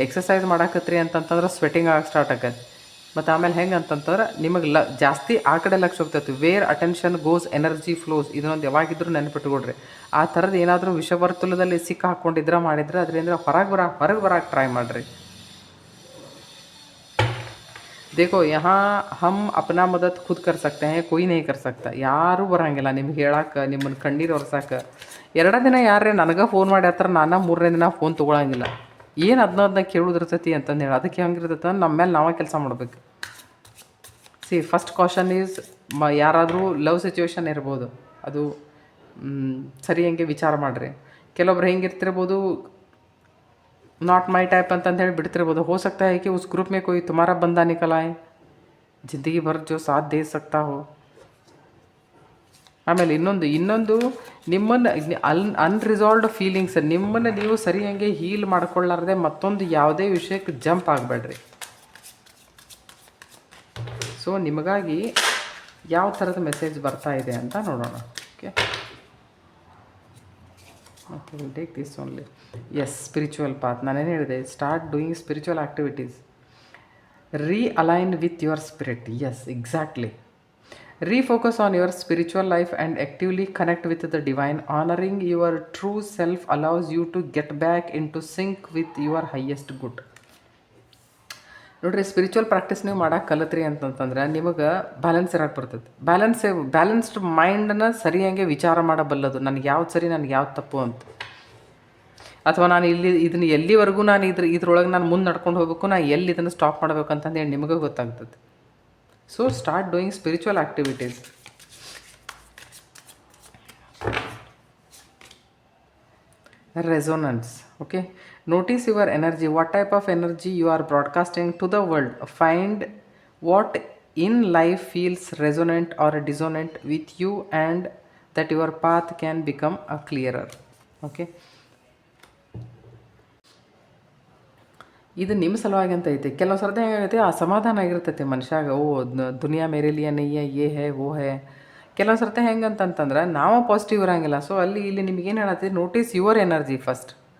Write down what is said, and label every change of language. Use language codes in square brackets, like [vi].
[kn] Exercise ಮಾಡಾಕತ್ರಿ ಅಂತಂತಂದ್ರೆ sweating ಆಗಕ್ಕೆ start ಆಗತ್ತೆ. ಮತ್ತು ಆಮೇಲೆ ಹೆಂಗೆ ಅಂತಂತಂದ್ರೆ ನಿಮಗೆ ಜಾಸ್ತಿ ಆ ಕಡೆ lakh ಹೋಗ್ತೈತಿ. [en] Where attention goes energy flows. [kn] ಇದನ್ನೊಂದು ಯಾವಾಗಿದ್ರೂ ನೆನಪಿಟ್ಕೊಡ್ರಿ. ಆ ಥರದ್ದು ಏನಾದರೂ ವಿಷವರ್ತುಲದಲ್ಲಿ ಹಾಕ್ಕೊಂಡಿದ್ರೆ ಮಾಡಿದ್ರೆ ಅದರಿಂದ ಹೊರಗೆ ಬರಕ್ಕೆ ಟ್ರೈ ಮಾಡಿರಿ. [hi] देखो यहाँ हम अपना मदद खुद कर सकते हैं, कोई नहीं कर सकता. [kn] ಯಾರೂ ಬರೋಂಗಿಲ್ಲ ನಿಮ್ಗೆ ಹೇಳಕ್ಕೆ, ನಿಮ್ಮನ್ನು ಕಣ್ಣೀರು ಒರ್ಸಕ್ಕೆ. 2 ದಿನ ಯಾರೇ ನನಗೆ ಫೋನ್ ಮಾಡಿ ಹತ್ರ, ನಾನು 3ನೇ ದಿನ ಫೋನ್ ತೊಗೊಳಂಗಿಲ್ಲ. ಏನು ಅದನ್ನ ಕೇಳೋದಿರ್ತೈತಿ ಅಂತಂದು ಹೇಳಿ, ಅದಕ್ಕೆ ಹೆಂಗಿರ್ತೈತೆ ನಮ್ಮ ಮೇಲೆ ನಾವೇ ಕೆಲಸ ಮಾಡ್ಬೇಕು. [en] first caution is, [kn] ಯಾರಾದರೂ ಲವ್ ಸಿಚುವೇಶನ್ ಇರ್ಬೋದು, ಅದು ಸರಿ ಹಂಗೆ ವಿಚಾರ ಮಾಡಿರಿ. ಕೆಲವೊಬ್ರು ಹೆಂಗಿರ್ತಿರ್ಬೋದು, [en] not my type [kn] ಅಂತಂದು ಹೇಳಿ ಬಿಡ್ತಿರ್ಬೋದು. हो सकता है कि उस ग्रुप में कोई तुम्हारा बंदा निकल आए, ज़िंदगी भर जो साथ दे सकता हो. ಆಮೇಲೆ ಇನ್ನೊಂದು ನಿಮ್ಮನ್ನು ಅನ್ರಿಸಾಲ್ವ್ಡ್ ಫೀಲಿಂಗ್ಸ್, ನಿಮ್ಮನ್ನು ನೀವು ಸರಿ ಹಂಗೆ ಹೀಲ್ ಮಾಡ್ಕೊಳ್ಳಾರ್ದೆ ಮತ್ತೊಂದು ಯಾವುದೇ ವಿಷಯಕ್ಕೆ ಜಂಪ್ ಆಗಬೇಡ್ರಿ. ಸೊ ನಿಮಗಾಗಿ ಯಾವ ಥರದ ಮೆಸೇಜ್ ಬರ್ತಾ ಇದೆ ಅಂತ ನೋಡೋಣ. [en] Okay, okay, will take this only. Yes, spiritual path. [kn] ನಾನೇನು ಹೇಳಿದೆ, [en] Start doing spiritual activities. Realign with your spirit. Yes, exactly. Refocus on your spiritual life and actively connect with the divine. Honoring your true self allows you to get back into sync with your highest good. [kn] ನೋಡ್ರಿ, spiritual practice ನೀವು ಮಾಡಕ್ಕೆ ಕಲಿತ್ರಿ ಅಂತಂತಂದ್ರೆ ನಿಮಗೆ balance ಇರಕ್ಕೆ ಬರ್ತದೆ. Balanced ಮೈಂಡನ್ನು ಸರಿಯಾಗಿ ವಿಚಾರ ಮಾಡಬಲ್ಲದು. ನನಗೆ ಯಾವ್ದು ಸರಿ, ನನಗೆ ಯಾವ್ದು ತಪ್ಪು ಅಂತ. ಅಥವಾ ನಾನು ಇದನ್ನು ಎಲ್ಲಿವರೆಗೂ ನಾನು ಇದ್ರೊಳಗೆ ನಾನು ಮುಂದೆ ನಡ್ಕೊಂಡು ಹೋಗ್ಬೇಕು, ನಾನು ಎಲ್ಲಿ ಇದನ್ನು ಸ್ಟಾಪ್ ಮಾಡಬೇಕು ಅಂತಂದೇಳಿ ನಿಮಗೆ ಗೊತ್ತಾಗ್ತದೆ. [en] So start doing spiritual activities. Resonance. Okay, notice your energy. What type of energy you are broadcasting to the world. Find what in life feels resonant or dissonant with you, and that your path can become a clearer. [kn] Okay, ಇದು ನಿಮ್ಮ ಸಲುವಾಗಿ ಅಂತ ಐತೆ. ಕೆಲವು ಸರ್ತಿ ಹೆಂಗಾಗೈತೆ, ಅಸಮಾಧಾನ ಆಗಿರ್ತೈತೆ ಮನುಷ್ಯಾಗ. [hi] ದುನಿಯಾ ಮೇರೆ ಲಿಯೇ ನಹೀ high, ಯೇ ಹೈ ವೋ ಹೈ. [kn] ಕೆಲವು ಸರ್ತಿ ಹೆಂಗೆ ಅಂತಂತಂದ್ರೆ ನಾವು ಪಾಸಿಟಿವ್ ಇರೋಂಗಿಲ್ಲ. ಸೊ ಇಲ್ಲಿ ನಿಮಗೇನು ಹೇಳತ್ತೀವಿ, [en] Notice your energy first.